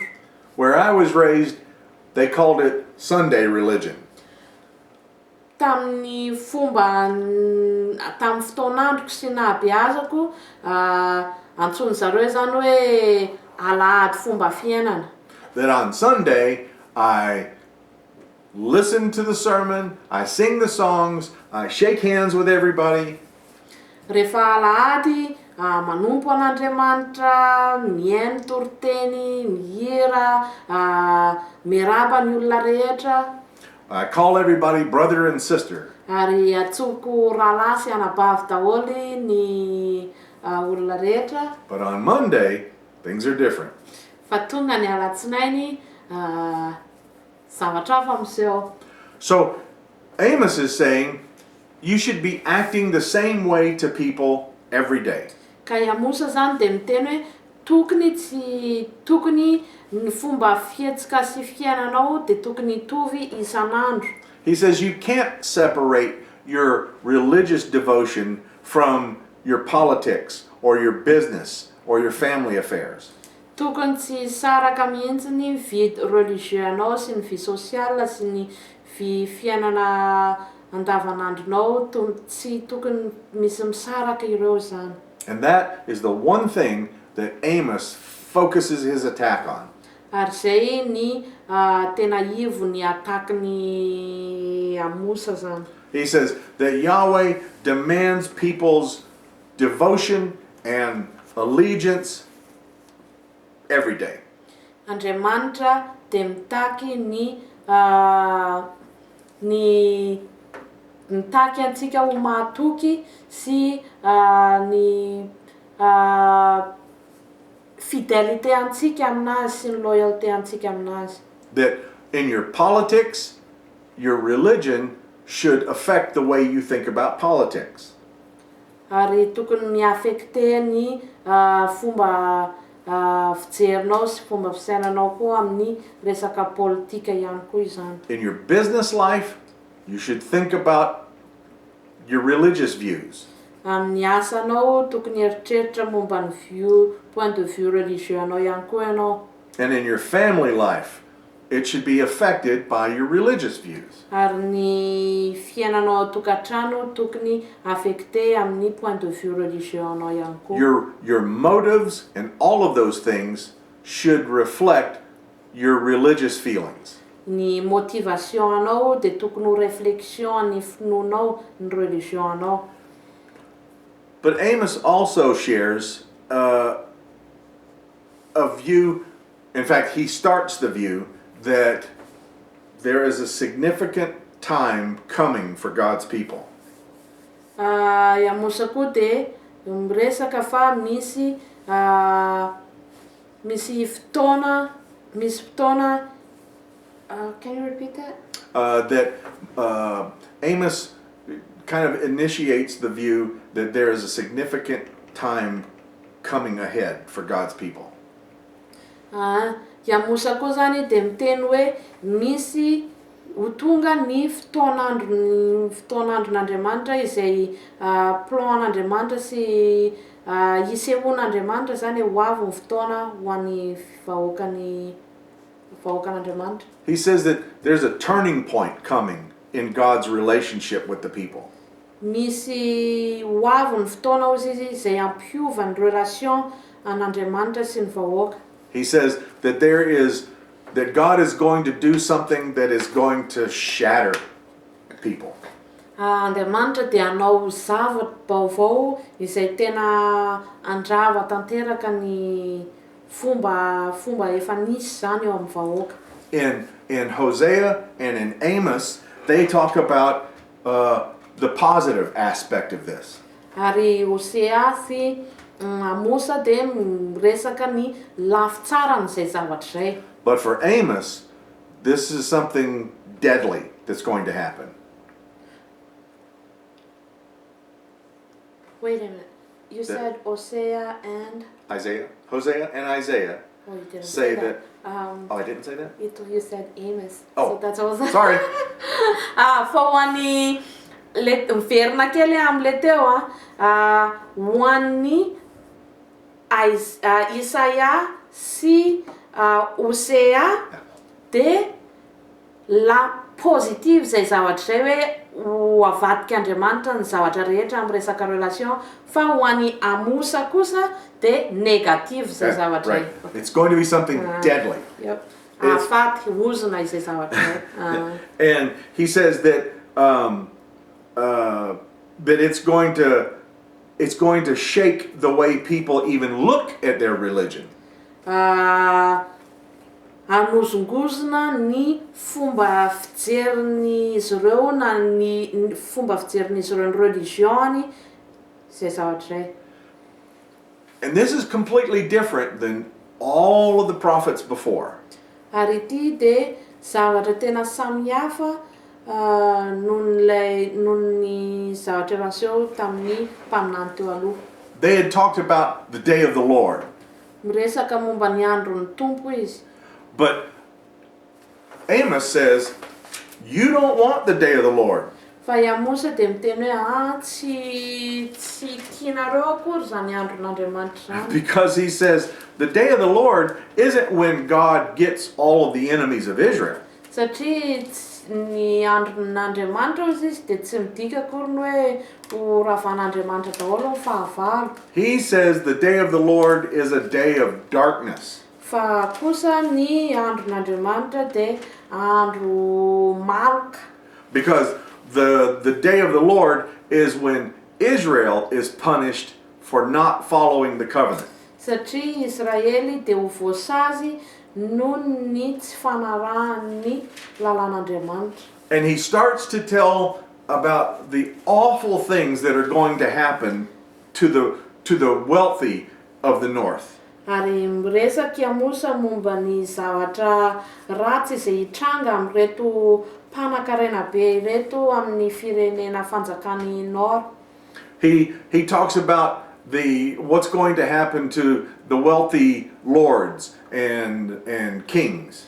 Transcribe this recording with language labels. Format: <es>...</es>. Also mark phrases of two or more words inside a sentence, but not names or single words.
<en>Where I was raised, they called it Sunday religion.</en> <mg>Tamin'ny fotoan'androko sy nahabeazako, antsoiny zareo zany hoe alahady fomba fiainana.</mg> <en>That on Sunday, I listen to the sermon, I sing the songs, I shake hands with everybody.</en> <mg>Rehefa alahady, manompo an'Andriamanitra, mihaino toriteny, mihira, miaraba ny olona rehetra.</mg> <en>I call everybody brother and sister.</en> <mg>Ary atsoko rahalahy sy anabavy daholo ny olona rehetra.</mg> <en>But on Monday, things are different.</en> <mg>Fa tonga ny alatsinainy, zavatra hafa miseho.</mg> <en>So Amos is saying you should be acting the same way to people every day.</en> <mg>Ka Amosa zany de miteny hoe tokony ny fomba fihetsika sy fiainanao de tokony hitovy isanandro.</mg> <en>He says you can't separate your religious devotion from your politics or your business or your family affairs.</en> <mg>Tokony tsy saraka mihitsy ny vy religieux anao sy ny vy social sy ny vy fiainana andavanandronao, tsy tokony misy misaraka ireo zany.</mg> <en>And that is the one thing that Amos focuses his attack on.</en> <mg>Ary zay ny tena ivo ny ataky Amosa zany.</mg> <en>He says that Yahweh demands people's devotion and allegiance every day.</en> <mg>Andriamanitra de mitaky mitaky antsika ho mahatoky sy ny fidélité antsika aminazy sy ny loyauté antsika aminazy.</mg> <en>That in your politics, your religion should affect the way you think about politics.</en> <mg>Ary tokony miaffecté ny fomba fijerinao sy fomba fisainanao koa amin'ny resaka politika ihany koa izany.</mg> <en>In your business life, you should think about your religious views.</en> <mg>Amin'ny asanao tokony eritreritra momba ny</mg> <fr>point de vue religieux</fr> <mg>anao ihany koa ianao.</mg> <en>And in your family life, it should be affected by your religious views.</en> <mg>Ary ny fiainanao tokantrano tokony affecté amin'ny</mg> <fr>point de vue religieux</fr> <mg>anao ihany koa.</mg> <en>Your motives and all of those things should reflect your religious feelings.</en> <mg>Ny motivation anao dia tokony ho réflexion ny finoanao ny religion anao.</mg> <en>But Amos also shares a view, in fact, he starts the view that there is a significant time coming for God's people.</en> <mg>Amosa koa dia miresaka fa misy fotoana</mg> <en>can you repeat that? Amos kind of initiates the view that there is a significant time coming ahead for God's people.</en> <mg>Amosa koa zany dia miteny hoe misy ho tonga ny fotoan'andron'Andriamanitra izay plan n'Andriamanitra sy isehoan'Andriamanitra zany ho avy ny fotoana ho an'ny vahoakan'Andriamanitra.</mg> <en>He says that there's a turning point coming in God's relationship with the people.</en> <mg>Misy ho avy ny fotoana hozy izy izay ampiova ny relation an'Andriamanitra sy ny vahoaka.</mg> <en>He says that that God is going to do something that is going to shatter people.</en> <mg>Andriamanitra dia hanao zava-baovao izay tena andrava tanteraka ny fomba efa nisy zany eo amin'ny vahoaka.</mg> <en>In Hosea and in Amos, they talk about the positive aspect of this.</en> <mg>Ary Hosea sy Amosa dia miresaka ny lafitsaran'izay zavatra zay.</mg> <en>But for Amos, this is something deadly that's going to happen. Wait a minute. You said Hosea and Hosea and Isaiah oh, you didn't say that. Oh, I didn't say that? you said Amos. Oh, so that's also sorry.</en> <mg>Fa hoan'ny miverina kely am'le teo hoan'ny Isaia sy Hosea dia</mg> <fr>la positive</fr> <mg>zay zavatra zay hoe ho avadika Andriamanitra ny zavatra rehetra amin'ny resaka relation, fa ho an'ny Amosa kosa dia negative zay zavatra zay.</mg> <en>Right. It's going to be something deadly. Yep.</en> <mg>Afaty hozona izay zavatra zay.</mg> <en>And he says that that it's going to shake the way people even look at their religion.</en> <mg>Hanozongozona ny fomba fijerin'izy ireo na ny fomba fijerin'izy ireo ny religion zay zavatra zay.</mg> <en>And this is completely different than all of the prophets before.</en> <mg>Ary ity dia zavatra tena samihafa noho ny zavatra naseho tamin'ny mpaminany teo aloha.</mg> <en>They had talked about the day of the Lord.</en> <mg>Miresaka momba ny andron'ny Tompo izy.</mg> <en>But Amos says, you don't want the day of the Lord.</en> <mg>Fa Amosa dia miteny hoe tsy tianareo akory zany andron'Andriamanitra zany.</mg> <en>Because he says the day of the Lord isn't when God gets all of the enemies of Israel.</en> <mg>Satria ny andron'Andriamanitra izy dia tsy midika akory ny hoe ho ravan'Andriamanitra daholo ny fahavalo.</mg> <en>He says the day of the Lord is a day of darkness.</en> <mg>Fa kosa ny andron'Andriamanitra dia andro maloka.</mg> <en>Because the day of the Lord is when Israel is punished for not following the covenant.</en> <mg>Satria Israely dia ho voasazy noho ny tsy fanarahan'ny lalàn'Andriamanitra.</mg> <en>And he starts to tell about the awful things that are going to happen to the wealthy of the north.</en> <mg>Ary miresaky Amosa momba ny zavatra ratsy izay hitranga amin'ireto mpanan-karena be ireto amin'ny firenena fanjakany nord.</mg> <en>He talks about what's going to happen to the wealthy lords and kings.</en>